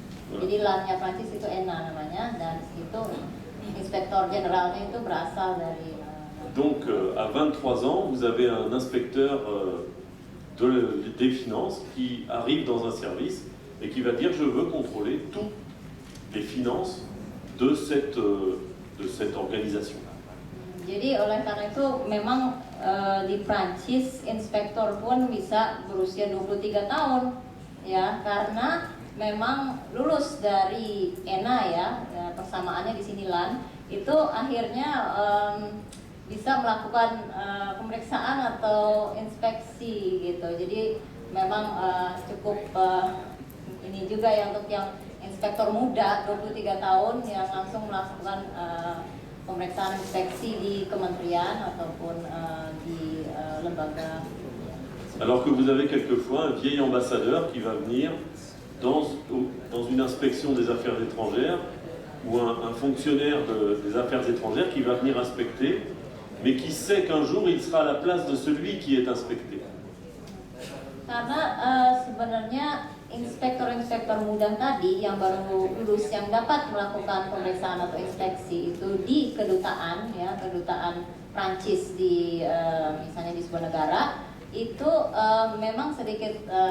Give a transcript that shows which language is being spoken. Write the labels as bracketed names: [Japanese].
[Indonesian] Jadi LAN-nya Prancis itu ENA namanya, dan itu inspektor generalnya itu berasal dari. [French] Donc à 23 ans, vous avez un inspecteur des finances qui arrive dans un service et qui va dire je veux contrôler toutes les finances de cette organisation. [Indonesian] Jadi oleh karena itu memang di Prancis inspektor pun bisa berusia 23 tahun ya, karena memang lulus dari ENA ya, persamaannya di sini LAN, itu akhirnya bisa melakukan pemeriksaan atau inspeksi gitu. Jadi memang cukup ini juga ya untuk yang inspektor muda 23 tahun yang langsung melakukan pemeriksaan inspeksi di kementerian ataupun di lembaga. [French] Alors que vous avez quelquefois un vieil ambassadeur qui va venir dans une inspection des affaires étrangères ou un fonctionnaire des affaires étrangères qui va venir inspecter, mais qui sait qu'un jour il sera à la place de celui qui est inspecté. [Indonesian] Karena sebenarnya inspektor-inspektor muda tadi yang baru lulus yang dapat melakukan pemeriksaan atau inspeksi itu di kedutaan ya, kedutaan Prancis di misalnya di sebuah negara, itu memang sedikit